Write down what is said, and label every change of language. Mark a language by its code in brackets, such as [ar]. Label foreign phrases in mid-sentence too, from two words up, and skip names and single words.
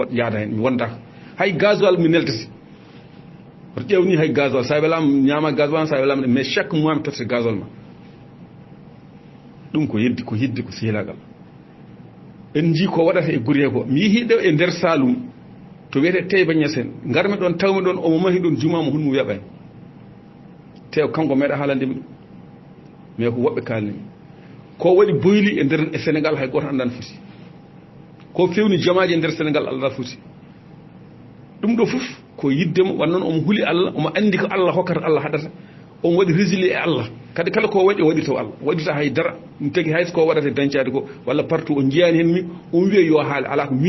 [ff] waɗ yaada hen mi wondaka hay gasoil mi neltati oto ƴewni hay gasoil sa welama ñama gasoil sa welama [fr] mais chaque mois [ff] mi totte gasoil ma ɗum ko yidde ko sehilagal en ji ko waɗata e guri he ko mi yihi ɗo e nder salum to wiyete Teyba Niassène garmi ɗon tawmi ɗon omo mahi ɗon jumama hunmo yaɓani tew kanko meeɗa haalande mi ɗum mais ko woɓɓe kalnimi ko waɗi boyli e nder e Sénégal hay goto andan foti ko fewni jamaji e nder Sénégal Allah foti ɗum ɗo fof ko yiddemo wannoon omo huuli Allah omo andi ko Allah hokkata Allah haɗata on waɗi résilié e Allah kadi kala ko waɗi waɗi taw Allah waɗita haydara ɗum tagi hayso ko waɗata dañcade ko walla partout o jiyani hen mi on wiya yo haale ala ko min